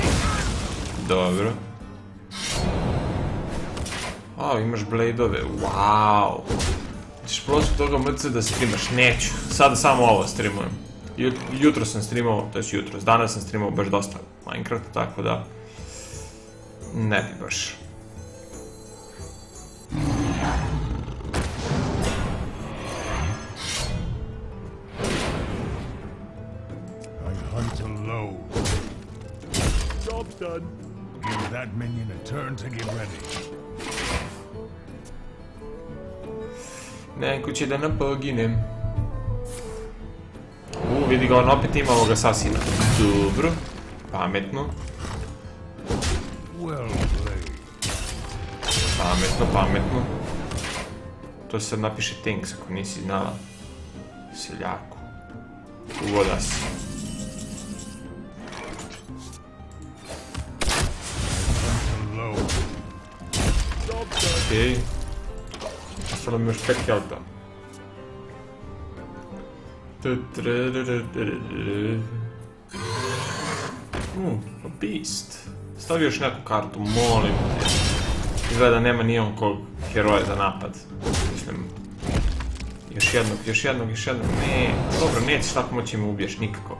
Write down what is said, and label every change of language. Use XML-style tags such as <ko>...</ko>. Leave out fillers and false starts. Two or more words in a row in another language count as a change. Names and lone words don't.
<sr>Dobro. Imaš bladeove. Wow. Ćeš prosto toga mrce da streamaš? Neću. Sada samo ovo streamujem. Jutro sam streamao, to je jutro. Danas sam streamao baš dosta Minecraft, tako da... Ne bi baš.</sr> <en>Job's done. Give that minion a turn to get ready.</en> <sr>Neko će da nam poginem. Vidi ga, on opet ima ovoga sasina. Dobro. Pametno. Pametno. To se sad napiše Tinks ako nisi znala. Seljaku. Uvoda si. Okej. Ostalo mi još 5 health-a.</sr> <en>A beast.</en> <sr>Stavi još neku kartu, molim te. Izgleda da nema nijenkog heroja za napad. Mislim... Još jednog. Ne, dobro, nećeš tako moći me ubiješ, nikako.</sr>